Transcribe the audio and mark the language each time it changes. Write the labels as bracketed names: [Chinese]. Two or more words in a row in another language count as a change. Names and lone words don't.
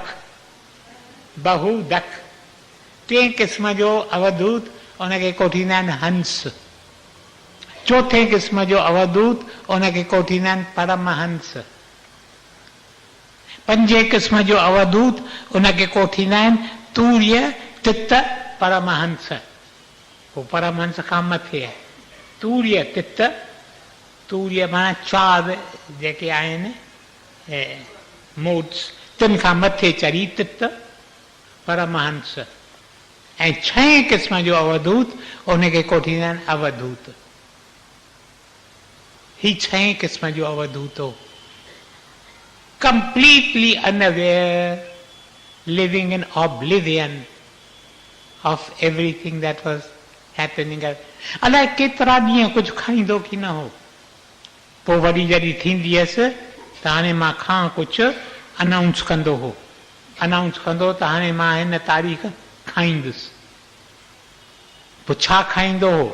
[Sindhi] बहुदक। टे क़िस्म जो अवधूत उनखे कोठींदा आहिनि हंस। चौथे क़िस्म जो अवधूत उनखे कोठींदा आहिनि परमहंस। पंजे क़िस्म जो अवधूत उनखे कोठींदा आहिनि तूर्य तित परमहंस। वो परमहंस खां मथे आहे। तूर्य तित, तूर्य माना 4 जेके आहिनि मोड्स, तिन खां मथे चढ़ी तित परमहंस। ऐं 6 क़िस्म जो अवधूत उनखे कोठींदा आहिनि अवधूत। ही 6 क़िस्म जो अवधूत हो। [English] Completely unaware, living in oblivion of everything that was happening. [Sindhi] अलाए केतिरा ॾींहं कुझु खाईंदो की न हो। पोइ वरी जॾहिं थींदी हुयसि त हाणे मां खां कुझु अनाउंस कंदो हो। अनाउंस कंदो त हाणे मां हिन तारीख़ खाईंदुसि। पोइ छा खाईंदो हो?